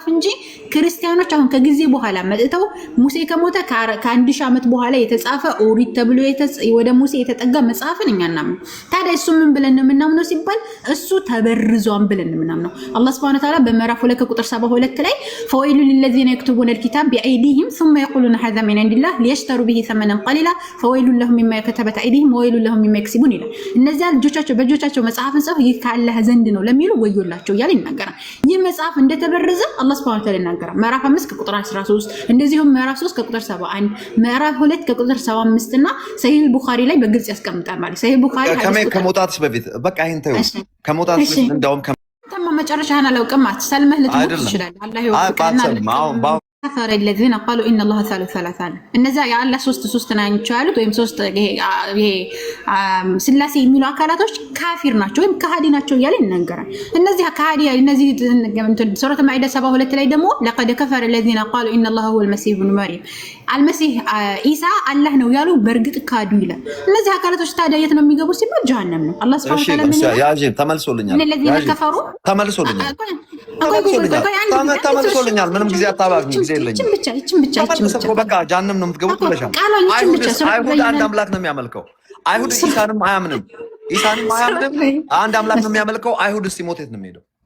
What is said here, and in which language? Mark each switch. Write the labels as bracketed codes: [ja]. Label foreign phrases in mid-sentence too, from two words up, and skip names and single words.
[am] እንጂ ክርስቲያኖች አሁን ከጊዜ በኋላ መጥተው ሙሴ ከሞተ ከ1000 ዓመት በኋላ የተጻፈ ኦሪት ተብሎ ወደ ሙሴ የተጠጋ መጽሐፍን እኛ እናምነው። ታዲያ እሱ ምን ብለን ነው የምናምነው ሲባል እሱ ተበርዟን ብለን ነው የምናምነው። አላህ [ar] سبحانه وتعالى [am] በመራፍ 2 ቁጥር 72 ላይ [ar] فويل للذين يكتبون الكتاب بأيديهم ثم يقولون هذا من عند الله ليشتروا به ثمنا قليلا فويل لهم مما كتبت أيديهم وويل لهم مما يكسبون [am] ይላል። እነዚያ በእጆቻቸው መጽሐፍን ጽፈው ይህ ከአላህ ዘንድ ነው ለሚሉ ወዮላቸው እያለ ይናገራል። ይህ መጽሐፍ እንደተበረዘ አላህ [ar] سبحانه وتعالى [am] ይናገራል። ምዕራፍ 5 ቁጥር 13 እንደዚሁም ምዕራፍ 3 ቁጥር 71 ምዕራፍ 2 ቁጥር 75 እና ሰሂህ ቡኻሪ ላይ በግልጽ ያስቀምጣል ማለት ሰሂህ ቡኻሪ ከመውጣትስ በፊት በቃ ይሄን ተይው። ከመውጣትስ በፊት እንደውም መጨረሻህን አላውቅም ሰልመህ ልትሞት ትችላለህ። አላህ ይወቀና ከፈረ [ar] الذين قالوا ان الله ثالث ثلاثه [am] እነዛ የአላህ ሶስት ናቸው ያሉት ወይም ሶስት ይሄ ስላሴ የሚሉ አካላቶች ካፊር ናቸው ወይም ከሃዲ ናቸው እያለ ይናገራል። እነዚህ ከሃዲ እነዚህ ሱረቱ ማኢዳ 72 ላይ ደግሞ [ar] لقد كفر الذين قالوا ان الله هو المسيح ابن مريم [am] አልመሲህ ኢሳ አላህ ነው ያሉ በእርግጥ ካዱ ይላል። እነዚህ አካላቶች ታዲያ የት ነው የሚገቡ ሲባል ጀሃነም ነው። አላህ [ar] سبحانه وتعالى [am] ምን ይላል? ያጂ ተመልሶልኛል። እነዚህ ከፈሩ ተመልሶልኛል። ምንም ጊዜ አታባክኝ፣ ጊዜ የለኝም። ይችን ብቻ በቃ ጀሃነም ነው የምትገቡት ብለሻል። አይሁድ አንድ አምላክ ነው የሚያመልከው። አይሁድ ኢሳንም አያምንም። ኢሳንም አያምንም። አንድ አምላክ ነው የሚያመልከው። አይሁድ እስቲ ሞት የት ነው የሚሄደው?